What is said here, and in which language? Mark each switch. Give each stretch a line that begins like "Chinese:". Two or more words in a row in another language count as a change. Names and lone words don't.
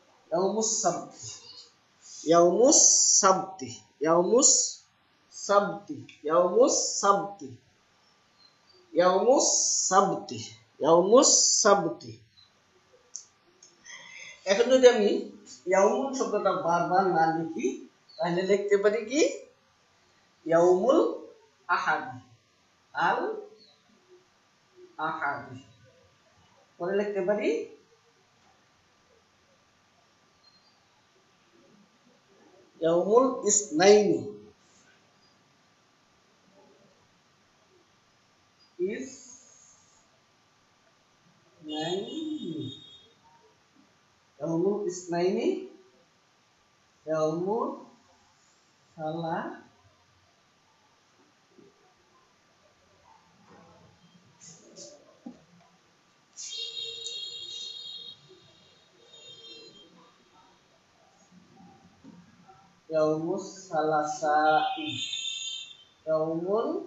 Arabic: يوم السبت، يوم السبت، يوم السبت، يوم السبت، يوم السبت، يوم السبت.
Bangla: এখন যদি আমি ইয়াউমুল শব্দটা বারবার না লিখি তাহলে লিখতে পারি কি
Arabic: يوم الأحد، الأحد.
Bangla: পরে লিখতে পারি
Arabic: يوم الاثنين,
Bangla: ইসনাইনি,
Arabic: يوم الاثنين، يوم الثلاثاء, يوم الثلاثاء، يوم